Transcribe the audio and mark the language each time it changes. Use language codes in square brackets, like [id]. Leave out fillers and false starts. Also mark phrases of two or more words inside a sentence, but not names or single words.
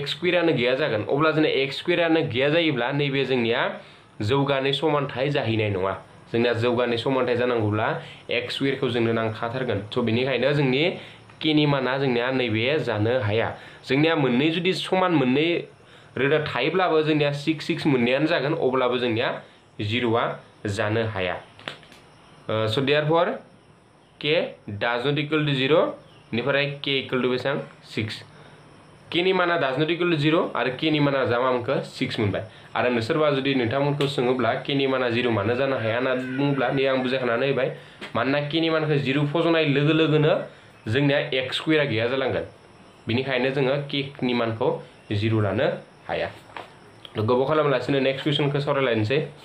[brx] स्क्वायरानो गैया जागोन अब्ला जोंना x स्क्वायरानो गैया जायोब्ला नैबे जोंनिया जौगानाय समानथाय जाहैनाय नङा जोंना जौगानाय समानथाय जानांगौब्ला x स्क्वायरखौ जोंनो नांखाथारगोन सो बेनिखायनो जोंनि k नि माना जोंनिया नैबे जानो हाया जोंनिया मोननै जुदि समान मोननै रोदा थायोब्लाबो जोंनिया 6 मोननायानो जागोन अब्लाबो जोंनिया 0आ जानो हाया [en] so therefore [brx] k [en] does not equal to [brx] 0 निफ्राय k equal to बेसेबां 6 k नि माना [en] does not equal to 0 [brx] आरो k नि माना जा मा मोनखो 6 मोनबाय आरो नोंसोरबा जुदि नोंथांमोनखौ सोङोब्ला k नि माना 0 मानो जानो हाया होनना बुङोब्ला नै आं बुजायखानानै होबाय मानोना k नि मानखौ 0 फज'नाय लोगो लोगोनो जोंनिया x स्क्वायरा गैया जालांगोन बिनिखायनो जोङो k नि मानखौ 0 लानो हाया गोबाव खालामालासिनो [en] next questionखौ [brx] सावरायलायनोसै